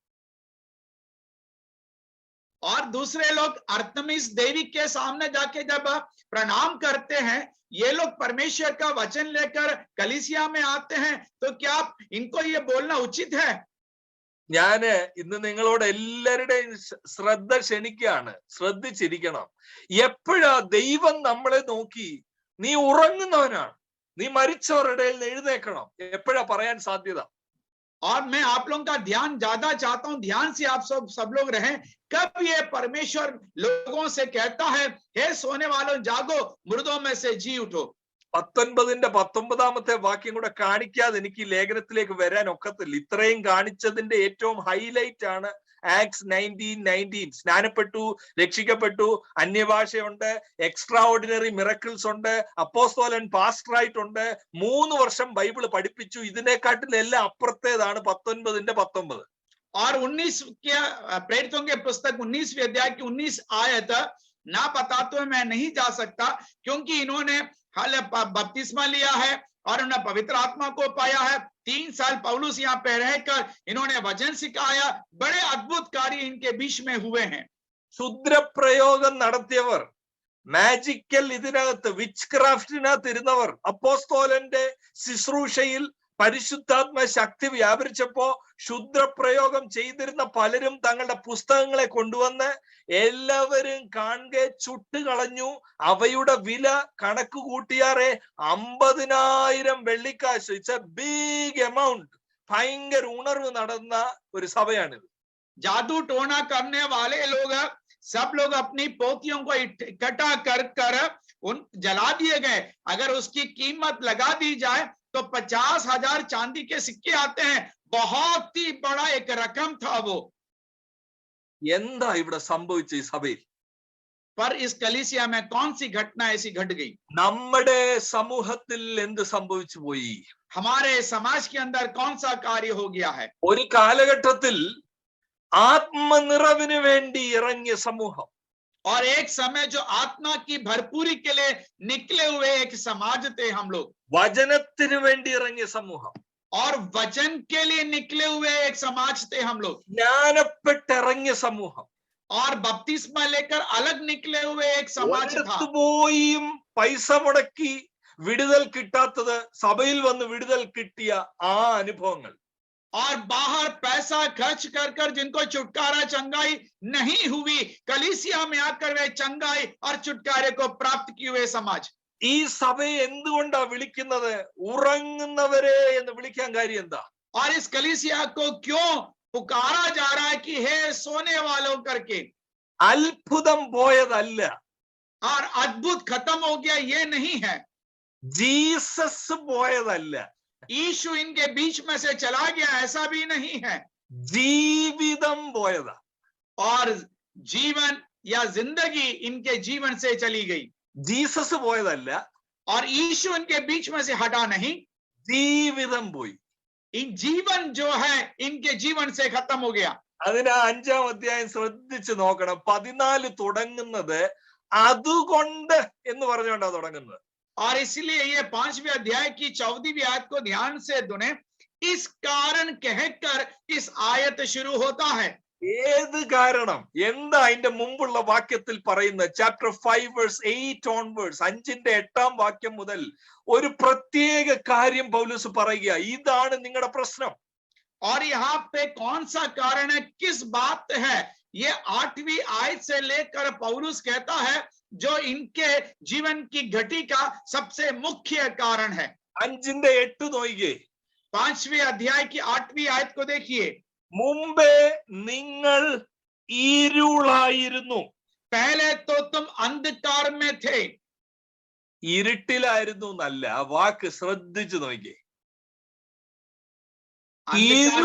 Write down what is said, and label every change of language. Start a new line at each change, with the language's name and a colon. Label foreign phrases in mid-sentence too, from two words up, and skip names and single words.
Hindi: और दूसरे लोग अर्तमिस देवी के सामने जाके जब प्रणाम करते हैं ये लोग परमेश्वर का वचन लेकर कलीसिया में आते हैं तो क्या इनको ये बोलना उचित है?
Malayalam: ഞാന് ഇന്ന് നിങ്ങളോട് എല്ലാവരുടെയും ശ്രദ്ധ ക്ഷണിക്കുകയാണ്. ശ്രദ്ധിച്ചിരിക്കണം. എപ്പോഴാ ദൈവം നമ്മളെ നോക്കി നീ ഉറങ്ങുന്നവനാണ്, നീ മരിച്ചവരുടെ എഴുന്നേക്കണം, എപ്പോഴാ പറയാൻ സാധ്യത?
Hindi: और मैं आप लोगों का ध्यान ज्यादा चाहता हूं, ध्यान से आप सब लोग रहें। कब ये परमेश्वर लोगों से कहता है, हे सोने वालों जागो, मुर्दों में से जी उठो।
Malayalam: 19 വാക്യം കൂടെ കാണിക്കാതെ എനിക്ക് ഈ ലേഖനത്തിലേക്ക് വരാൻ ഒക്കത്തില്ല. ഇത്രയും കാണിച്ചതിന്റെ ഏറ്റവും ഹൈലൈറ്റ് ആണ് ആക്ട്സ് 19:19. സ്നാനപ്പെട്ടു, രക്ഷിക്കപ്പെട്ടു, അന്യഭാഷയുണ്ട്,
English: extra ordinary miracles
Malayalam: ഉണ്ട്, അപ്പോസ്തലൻ പാസ്റ്റർ ആയിട്ടുണ്ട്, 3 വർഷം ബൈബിൾ പഠിപ്പിച്ചു. ഇതിനെക്കാട്ടിലെല്ലാം അപ്പുറത്തേതാണ് 19:19.
Hindi: और 19 के प्रेरितों के पुस्तक 19वें अध्याय की 19 आयत ना बताते हुए मैं नहीं जा सकता, क्योंकि इन्होंने हाल बपतिस्मा लिया है और उन्होंने पवित्र आत्मा को पाया है। 3 साल पौलुस यहाँ पे रहकर इन्होंने वचन सिखाया, बड़े अद्भुत कार्य इनके बीच में हुए हैं।
Malayalam: ക്ഷുദ്രപ്രയോഗം നടത്തിയവർ, മാജിക്കൽ ഇതിനകത്ത് വിച്ച് ക്രാഫ്റ്റിനകത്ത് ഇരുന്നവർ, അപ്പോസ്തോലന്റെ ശുശ്രൂഷയിൽ പരിശുദ്ധാത്മ ശക്തി വ്യാപരിച്ചപ്പോ ക്ഷുദ്രപ്രയോഗം ചെയ്തിരുന്ന പലരും തങ്ങളുടെ പുസ്തകങ്ങളെ കൊണ്ടുവന്ന് എല്ലാവരും കാണെ ചുട്ടുകളഞ്ഞു. അവയുടെ വില കണക്ക് കൂട്ടിയാറെ 50,000 വെള്ളിക്കാശ്.
English: It's a big amount.
Malayalam: ഭയങ്കര ഉണർവ് നടന്ന ഒരു സഭയാണിത്.
Hindi: जादू टोना करने वाले लोग सब लोग अपनी पोतियों को इकट्ठा कर उन जला दिए गए। अगर उसकी कीमत लगा दी जाए तो 50,000 चांदी के सिक्के आते हैं। बहुत ही बड़ा एक रकम था वो।
Malayalam: എന്താ ഇവിടെ സംഭവിച്ച ഈ സഭയിൽ?
Hindi: पर इस कलीसिया में कौन सी घटना ऐसी घट गई?
Malayalam: നമ്മുടെ സമൂഹത്തിൽ എന്ത് സംഭവിച്ചു പോയി?
Hindi: हमारे समाज के अंदर कौन सा कार्य हो गया है?
Malayalam: ഒരു കാലഘട്ടത്തിൽ ആത്മനിറവിന് വേണ്ടി ഇറങ്ങിയ സമൂഹം,
Hindi: और एक समय जो आत्मा की भरपूरी के लिए निकले हुए एक समाज थे हम लोग।
Malayalam: വചനത്തിന് വേണ്ടി ഇറങ്ങിയ സമൂഹം,
Hindi: और वचन के लिए निकले हुए एक समाज थे हम लोग।
Malayalam: ജ്ഞാനപ്പെട്ടിറങ്ങിയ സമൂഹം,
Hindi: और बपतिस्मा लेकर अलग निकले हुए एक समाज था।
Malayalam: പോയും പൈസ മുടക്കി വിടുതൽ കിട്ടാത്തത് സഭയിൽ വന്ന് വിടുതൽ കിട്ടിയ ആ അനുഭവങ്ങൾ.
Hindi: और बाहर पैसा खर्च कर जिनको छुटकारा चंगाई नहीं हुई, कलीसिया में आकर वे चंगाई और छुटकारे को प्राप्त किए हुए समाज।
Malayalam: ഈ സഭയെ എന്തുകൊണ്ടാ വിളിക്കുന്നത് ഉറങ്ങുന്നവരെ എന്ന് വിളിക്കാൻ കാര്യം എന്താ?
Hindi: और इस कलीसिया को क्यों पुकारा जा रहा है कि हे सोने वालों करके?
Malayalam: അത്ഭുതം പോയതല്ല,
Hindi: और अद्भुत खत्म हो गया ये नहीं है।
Malayalam: ജീസസ് പോയതല്ല,
Hindi: यीशु इनके बीच में से चला गया ऐसा भी नहीं है।
Malayalam: ജീവിതം പോയതാ.
Hindi: और जीवन या जिंदगी इनके जीवन से चली गई।
Malayalam: ജീസസ് പോയതല്ല,
Hindi: और यीशु इनके बीच में से हटा नहीं,
Malayalam: ജീവിതം പോയി.
Hindi: इन जीवन जो है इनके जीवन से खत्म हो गया।
Malayalam: അതിന് 5-ാം അധ്യായം ശ്രദ്ധിച്ചു നോക്കണം. 14 തുടങ്ങുന്നത് അതുകൊണ്ട് എന്ന് പറഞ്ഞുകൊണ്ടാ തുടങ്ങുന്നത്.
Hindi: और इसलिए ये 5वें अध्याय की 14वीं आयत को ध्यान से सुने। इस कारण कहकर इस आयत शुरू होता है।
Malayalam: ഏത് കാരണം? എന്താ അതിന്റെ മുമ്പുള്ള വാക്യത്തിൽ പറയുന്നത്?
English: chapter 5 verse 8 onwards,
Malayalam: 5ന്റെ 8-ാം വാക്യം മുതൽ ഒരു പ്രത്യേക കാര്യം പൗലോസ് പറയുക. ഇതാണ് നിങ്ങളുടെ പ്രശ്നം.
Hindi: और यहाँ पे कौन सा कारण है, किस बात है, ये 8वीं आयत से लेकर पौलुस कहता है जो इनके जीवन की घटी का सबसे मुख्य कारण है।
Malayalam: 5ന്റെ 8 നോക്കിയേ.
Hindi: 5वें अध्याय की 8वीं आयत को देखिए।
Malayalam: മുമ്പേ നിങ്ങൾ ഇരുളായിരുന്നു.
Hindi: पहले तो तुम अंधकार में थे।
Malayalam: ഇരുട്ടിലായിരുന്നു എന്നല്ല, ആ വാക്ക് ശ്രദ്ധിച്ചു നോക്കിയേ.
Hindi: अंधकार